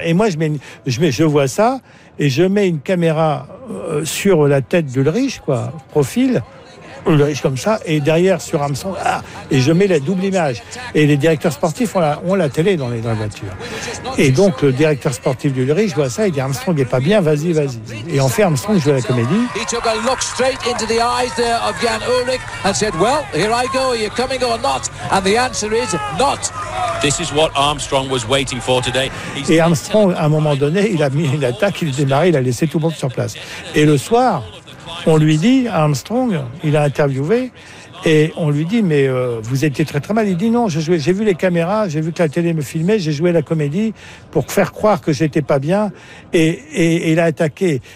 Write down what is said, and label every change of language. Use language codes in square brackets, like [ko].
[fr] Et moi je vois ça et je mets une caméra sur la tête d'Ulrich, quoi, profil. Ulrich comme ça, et derrière sur Armstrong, et je mets la double image. Et les directeurs sportifs ont la télé dans les voitures. Et donc le directeur sportif d'Ulrich voit ça, il dit Armstrong est pas bien, vas-y. Et en fait, Armstrong joue la comédie. [en] He took a look straight into the eyes there of Jan Ulrich and said, well, here I go, are you coming or not? And the answer is not. This is what Armstrong was waiting for today. [fr] Et Armstrong, à un moment donné, il a mis une attaque, il a démarré, il a laissé tout le monde sur place. Et le soir, on lui dit, Armstrong, il a interviewé, et on lui dit, mais vous étiez très très mal. Il dit, non, j'ai vu les caméras, j'ai vu que la télé me filmait, j'ai joué la comédie pour faire croire que j'étais pas bien, et il a attaqué.